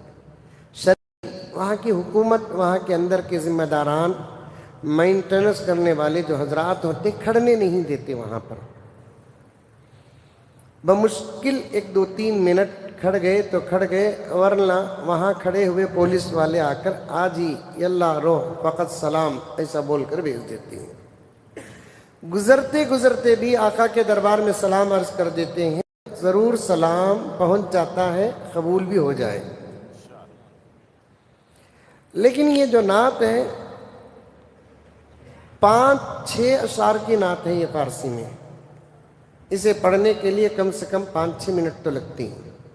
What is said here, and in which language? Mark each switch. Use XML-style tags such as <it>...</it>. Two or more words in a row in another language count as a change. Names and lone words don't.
<ur>وہاں کی حکومت، وہاں کے اندر کے ذمہ داران، مینٹیننس کرنے والے جو حضرات ہوتے، کھڑنے نہیں دیتے وہاں پر۔ بمشکل ایک دو تین منٹ کھڑ گئے تو کھڑ گئے، ورنہ وہاں کھڑے ہوئے پولیس والے آ کر</ur> <ar>آجی یلا روح</ar> <ur>فقط سلام ایسا بول کر بھیج دیتے ہیں۔ گزرتے گزرتے بھی آقا کے دربار میں سلام عرض کر دیتے ہیں، ضرور سلام پہنچ جاتا ہے، قبول بھی ہو جائے۔ لیکن یہ جو نعت ہے 5-6 اشعار کی نعت ہے یہ فارسی میں، اسے پڑھنے کے لیے کم سے کم 5-6 منٹ تو لگتی ہیں۔</ur>